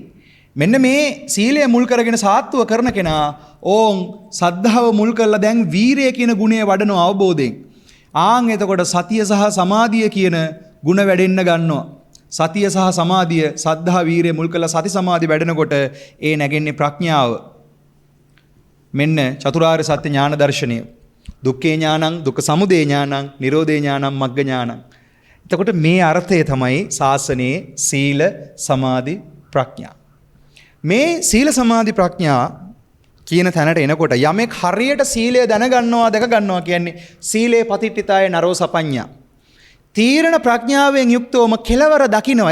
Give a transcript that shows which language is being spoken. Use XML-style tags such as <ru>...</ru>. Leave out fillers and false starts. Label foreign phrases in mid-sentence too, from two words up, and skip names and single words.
<si>මෙන්න මේ සීලය මුල් කරගෙන සාත්තුව කරන කෙනා ඕන් සද්ධාව මුල් කරලා දැන් වීරය කියන ගුණය වඩන අවබෝධයෙන් ආන් එතකොට සතිය සහ සමාධිය කියන ගුණ වැඩෙන්න ගන්නවා. සතිය සහ සමාධිය, සද්ධා වීරිය මුල් කරලා සති සමාධි වැඩෙනකොට ඒ නැගෙන්නේ ප්‍රඥාව. මෙන්න චතුරාර්ය සත්‍ය ඥාන දර්ශනය.</si> <pi>දුක්ඛේ ඥානං, දුක්ඛ සමුදය ඥානං, නිරෝධේ ඥානං, මග්ග ඥානං.</pi> <si>එතකොට මේ අර්ථය තමයි ශාසනයේ සීල, සමාධි, ප්‍රඥා. මේ සීල සමාධි ප්‍රඥා කියන තැනට එනකොට යමෙක් හරියට සීලය දැනගන්නවා, දැක ගන්නවා කියන්නේ</si> <pi>සීලේ පතිට්ඨිතාය නරෝ සපඤ්ඤා.</pi> <si>තීරණ ප්‍රඥාවෙන් යුක්තවම කෙලවර දකිනවා.</si>